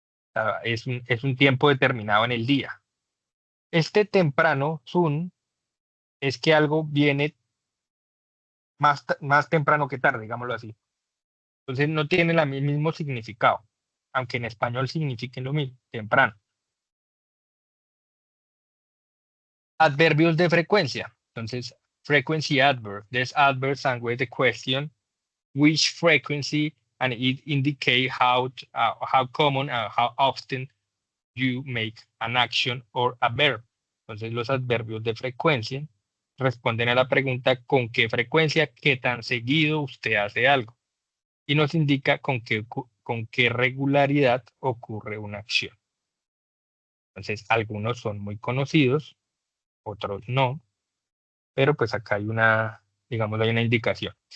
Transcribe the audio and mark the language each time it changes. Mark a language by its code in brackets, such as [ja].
[es] O sea, es un tiempo determinado en el día. Este temprano, soon, es que algo viene más temprano que tarde, digámoslo así. Entonces no tiene el mismo significado, aunque en español signifique lo mismo, temprano. Adverbios de frecuencia. Entonces, [en] frequency adverb. There's adverbs and with the question, which frequency, and it indicate how common and how often you make an action or a verb. [es] Entonces, los adverbios de frecuencia responden a la pregunta con qué frecuencia, qué tan seguido usted hace algo. Y nos indica con qué regularidad ocurre una acción. Entonces, algunos son muy conocidos, otros no, pero pues acá hay una, digamos, hay una indicación.